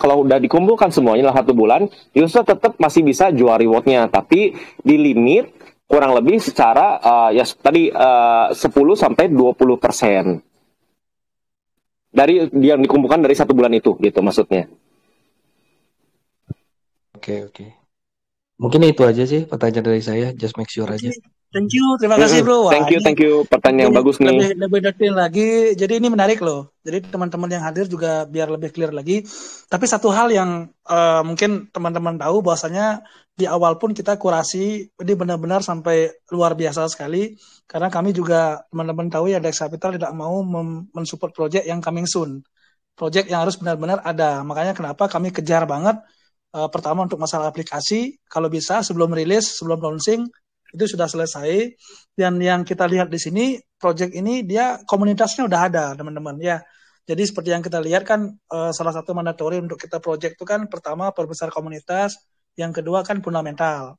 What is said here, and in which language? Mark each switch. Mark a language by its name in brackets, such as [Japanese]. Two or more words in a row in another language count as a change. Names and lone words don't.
[Indonesian] Kalau udah dikumpulkan semuanya dalam 1 bulan, user tetap masih bisa jual rewardnya, tapi di limit kurang lebih secara ya tadi 10-20% dari yang dikumpulkan dari 1 bulan itu, gitu maksudnya. Oke. Mungkin itu aja sih pertanyaan dari saya. [English] Just make sure aja. Thank you, [Indonesian] terima kasih bro. Wah, [English] thank you. [Indonesian] Pertanyaan yang bagus nih. Lebih detail lagi. Jadi ini menarik loh. Jadi teman-teman yang hadir juga biar lebih clear lagi. Tapi satu hal yang mungkin teman-teman tahu bahwasanya di awal pun kita kurasi ini benar-benar sampai luar biasa sekali. Karena kami juga teman-teman tahu ya Dex Capital tidak mau mensupport project yang [English] coming soon. [Indonesian] Project yang harus benar-benar ada. Makanya kenapa kami kejar banget. Pertama untuk masalah aplikasi, kalau bisa sebelum rilis, sebelum launching itu sudah selesai. Dan yang kita lihat di sini, project ini dia komunitasnya udah ada, teman-teman ya. Jadi seperti yang kita lihat kan salah satu mandatory untuk kita project itu kan pertama perbesar komunitas, yang kedua kan fundamental.